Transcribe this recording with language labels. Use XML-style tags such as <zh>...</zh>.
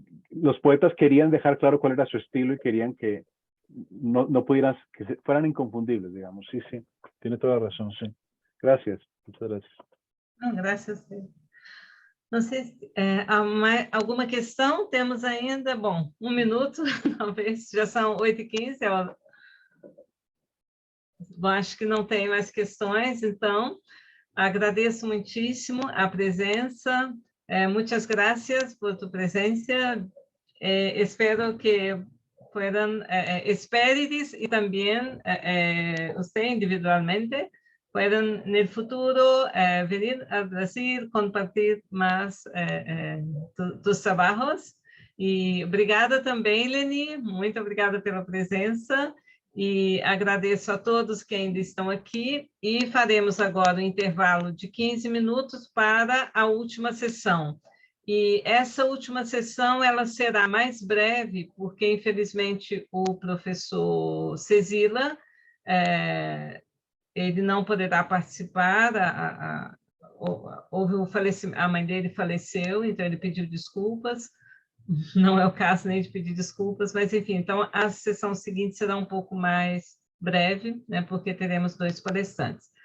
<es>Los poetas querían dejar claro cuál era su estilo y querían que no pudieran, que fueran inconfundibles, digamos. Sí, sí, tiene toda la razón, sí. Gracias, muchas gracias.</es> <pt>Não, graças a Deus. Não sei se alguma questão temos ainda. Bom, 1 minuto, talvez, já são 8h15. Bom, acho que não tem mais questões, então agradeço muitíssimo a presença. Muitas graças por tua presença.</pt> <es>Espero que puedan, espérides y también usted individualmente puedan en el futuro venir al Brasil, compartir más tus trabajos.</es> <pt>E obrigada também, Leni, muito obrigada pela presença. E agradeço a todos que ainda estão aqui. E faremos agora um intervalo de 15 minutos para a última sessão. E essa última sessão ela será mais breve, porque, infelizmente, o professor Cezila, ele não poderá participar, houve o falecimento, a mãe dele faleceu, então ele pediu desculpas, não é o caso nem de pedir desculpas, mas, enfim, então a sessão seguinte será um pouco mais breve, né, porque teremos 2 palestrantes.</pt>